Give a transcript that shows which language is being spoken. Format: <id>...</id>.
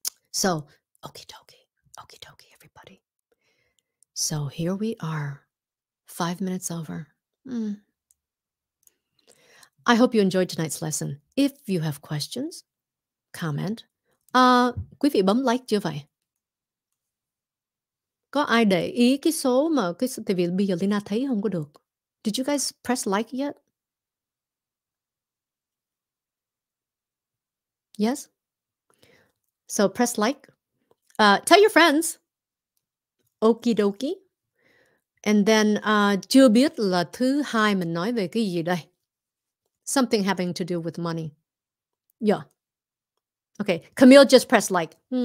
<en>So, okie dokie, everybody. So here we are, 5 minutes over. I hope you enjoyed tonight's lesson. If you have questions, comment.</en> <vi>Quý vị bấm like chưa vậy? Có ai để ý cái số mà tại vì bây giờ Leyna thấy không có được.</vi> <en>Did you guys press like yet? Yes? So press like. Tell your friends. Okie dokie. And then</en> <vi>chưa biết là thứ hai mình nói về cái gì đây?</vi> <en>Something having to do with money. Yeah. Okay. Camille just pressed like.</en>